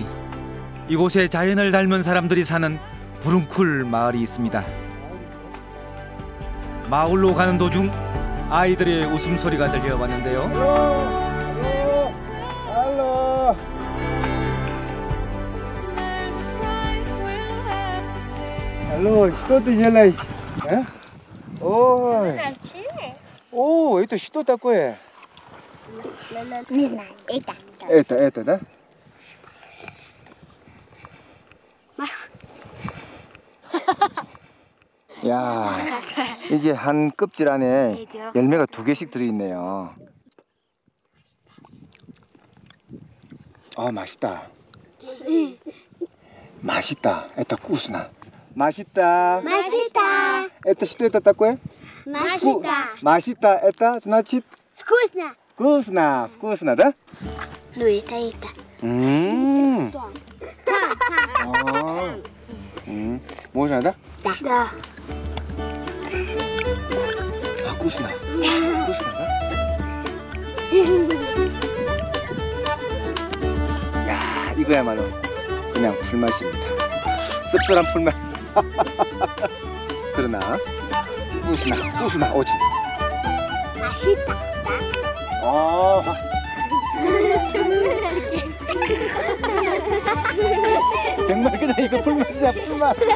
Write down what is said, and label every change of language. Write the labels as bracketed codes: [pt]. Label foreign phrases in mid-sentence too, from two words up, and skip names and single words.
[ko] 이곳에 자연을 닮은 사람들이 사는 부릉쿨 마을이 있습니다. 마을로 가는 도중 아이들의 웃음소리가 들려왔는데요. [en] 할로. 할로, [ru] что ты делаешь? Ой. О, это что такое? Не знаю, это. Это, да? [ko] 야, 이게 한 껍질 안에 열매가 2개씩 들어있네요. 아, 맛있다. 맛있다. [ru] Это вкусно. [ko] 맛있다. Машита. [ru] Это что это такое? [ko] Машита. [ru] 맛있다. Это значит Вкусно. вкусно. Вкусно, да? Ну, это. [ko] 아. [ru] можно, да? Да. А, вкусно. Вкусно, да? [ko] 야, 이거야말로 그냥 풀맛입니다. 씁쓸한 풀맛. 그러나 우스나 오지. 맛있다. 정말 그냥 이거 풀맛이야, 풀맛.